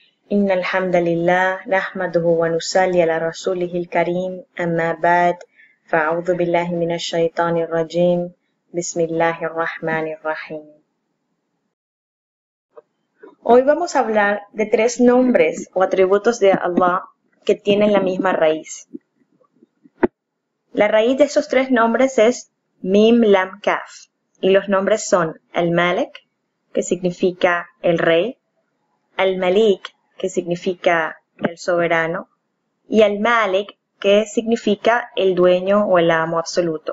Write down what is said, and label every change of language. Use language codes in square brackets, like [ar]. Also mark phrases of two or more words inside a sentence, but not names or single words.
[ar] إن الحمد لله نحمده ونصلي على رسوله الكريم أما بعد فأعوذ بالله من الشيطان الرجيم بسم الله الرحمن الرحيم. [es] Hoy vamos a hablar de 3 nombres o atributos de Allah que tienen la misma raíz. La raíz de esos 3 nombres es Mim Lam Kaf y los nombres son Al-Malik, que significa el rey, Al-Malik, que significa el soberano, y Al-Malik, que significa el dueño o el amo absoluto.